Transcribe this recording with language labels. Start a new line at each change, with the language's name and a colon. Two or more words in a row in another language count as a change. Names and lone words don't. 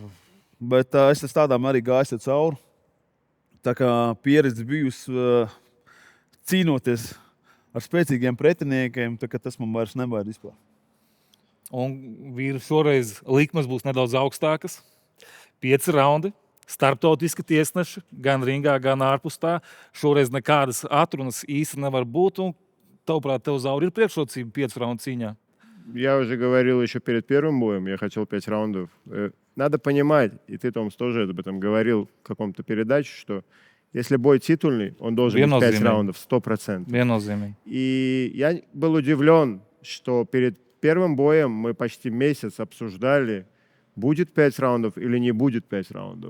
Latvian: Bet es tādām arī gāju cauri. Tā kā pieredze bijusi cīnoties ar spēcīgiem pretiniekiem, tā, tas man vairs nebaida vispār. Un vīri šoreiz likmes būs nedaudz augstākas. 5 raundi, starptautiski tiesneši, gan ringā, gan ārpus tā. Šoreiz nekādas atrunas īsti nevar būt. Un, tavuprāt, tev, Zauri, ir priekšrocība 5 раунду cīņā?
Russian: Я уже говорил еще перед первым боем, я хотел 5 раундов. Надо понимать, и ты, Томс, тоже об этом говорил в каком-то передаче, что если бой титульный, он должен быть 5 раундов, 100%.
Latvian: Viennozīmīgi.
Russian: И я был удивлен, что перед первым боем мы почти месяц обсуждали, будет 5 раундов или не будет 5 раундов.